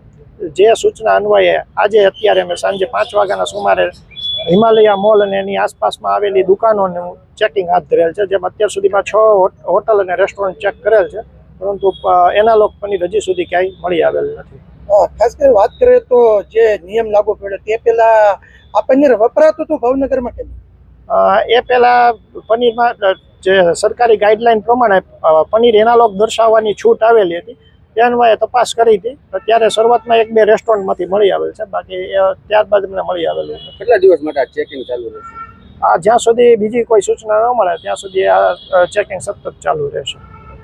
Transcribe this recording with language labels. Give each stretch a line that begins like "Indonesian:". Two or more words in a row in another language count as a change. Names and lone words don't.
Gujarati: જે સૂચના અન્વયે આજ અત્યારે અમે સાંજે 5 વાગ્યાના સુમારે હિમાલયા મૉલ અને એની આસપાસમાં આવેલી દુકાનોનું ચેકિંગ હાથ ધરેલ છે, જેમાં અત્યાર સુધીમાં 6 હોટલ અને રેસ્ટોરંટ ચેક કરેલ છે, પરંતુ એનાલોગ પનીર હજી સુધી ક્યાંય મળી આવેલ નથી।
Hindi: खास कर बात करें तो
Gujarati: જે નિયમ લાગુ પડે તે પહેલા આ પનીર વપરાતું હતું ભાવનગર માં કે એ પહેલા પનીર માં જે સરકારી ગાઇડલાઇન પ્રમાણે પનીર એનાલોગ દર્શાવવાની છૂટ આવેલી હતી, તે અન્વયે તપાસ કરી હતી। ત્યારે શરૂઆત માં 1-2 રેસ્ટોરંટ માંથી મળી આવેલ છે, બાકી ત્યારબાદ અમને મળી આવેલ છે। કેટલા દિવસ માટે ચેકિંગ ચાલુ રહેશે? જ્યાં સુધી બીજી કોઈ સૂચના ન મળે ત્યાં સુધી આ ચેકિંગ સતત ચાલુ રહેશે।